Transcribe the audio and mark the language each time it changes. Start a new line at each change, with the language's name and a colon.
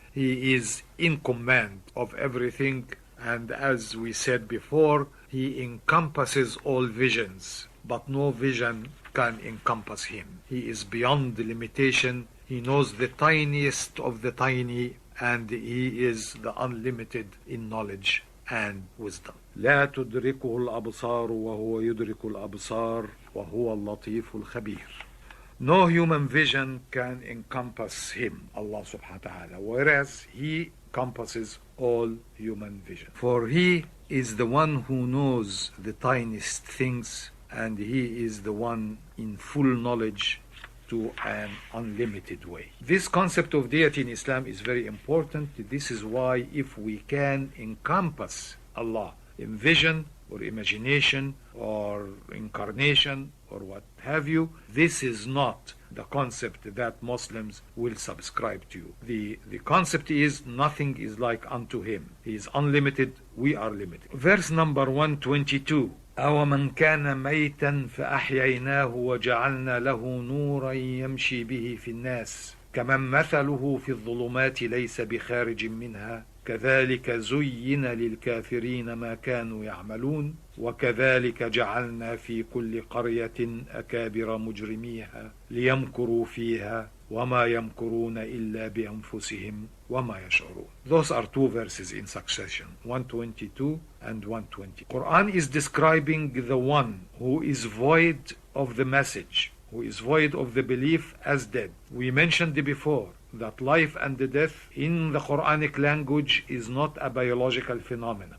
English: He is in command of everything. And as we said before, he encompasses all visions, but no vision can encompass him. He is beyond the limitation. He knows the tiniest of the tiny, and he is the unlimited in knowledge and wisdom.
Arabic: لا تدركه الأبصار وهو يدرك الأبصار وهو اللطيف الخبير.
English: No human vision can encompass him, Allah subhanahu wa ta'ala, whereas he encompasses all human vision. For he is the one who knows the tiniest things, and he is the one in full knowledge to an unlimited way. This concept of deity in Islam is very important. This is why if we can encompass Allah in vision, or imagination or incarnation or what have you. This is not the concept that Muslims will subscribe to. The concept is nothing is like unto him. He is unlimited, we are limited. Verse number 122.
Arabic: أَوَمَنْ كَانَ مَيْتًا فَأَحْيَيْنَاهُ وَجَعَلْنَا لَهُ نُورًا يَمْشِي بِهِ فِي النَّاسِ كَمَنْ مَثَلُهُ فِي الظُّلُمَاتِ لَيْسَ بِخَارِجٍ مِنْهَا كذلك زين للكافرين ما كانوا يعملون وكذلك جعلنا في كل قرية أكابر مجرميها ليمكروا فيها وما يمكرون إلا بأنفسهم وما يشعرون.
English: Those are two verses in succession, 122 and 120. Quran is describing the one who is void of the message, who is void of the belief, as dead. We mentioned before that life and death in the Quranic language is not a biological phenomenon.